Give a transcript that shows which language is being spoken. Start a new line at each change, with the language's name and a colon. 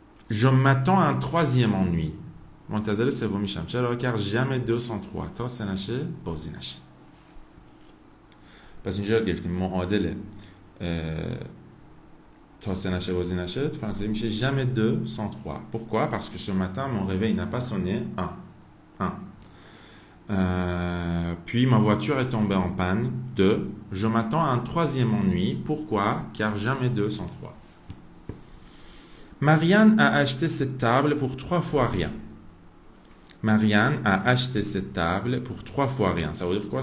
French: Je m'attends à un troisième ennui.
Persian: منتظر سومی شم. چرا؟
French: car jamais 2 sans 3.
Persian: تا سه نشه بازی نشه. پس اینجا یاد گرفتیم معادله تا سه نشه بازی نشه تو فرانسوی میشه
French: jamais 2 sans 3. Pourquoi? Parce que ce matin mon réveil n'a pas sonné. 1. Puis ma voiture est tombée en panne. 2. Je m'attends à un troisième ennui. Pourquoi? Car jamais 2 sans 3. Marianne a acheté cette table pour 3 fois rien. Marianne a acheté cette table pour 3 fois rien. Ça veut dire quoi?